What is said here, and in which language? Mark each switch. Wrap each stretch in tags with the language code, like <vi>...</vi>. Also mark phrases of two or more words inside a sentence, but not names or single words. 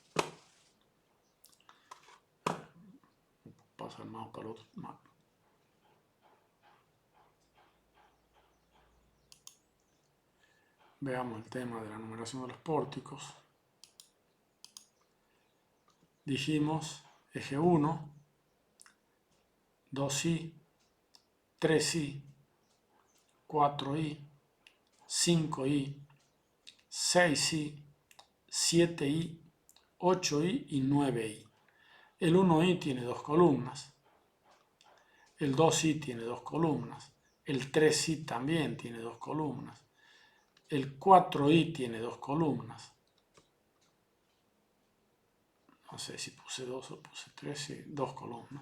<es>Pasa el mouse para el otro mapa. Veamos el tema de la numeración de los pórticos. Dijimos eje 1, 2i, 3i, 4i, 5i, 6i, 7i, 8i y 9i. El 1i tiene 2 columnas. El 2i tiene 2 columnas. El 3i también tiene 2 columnas. El 4i tiene 2 columnas. No sé si puse 2 o puse 3, sí, 2 columnas.</es>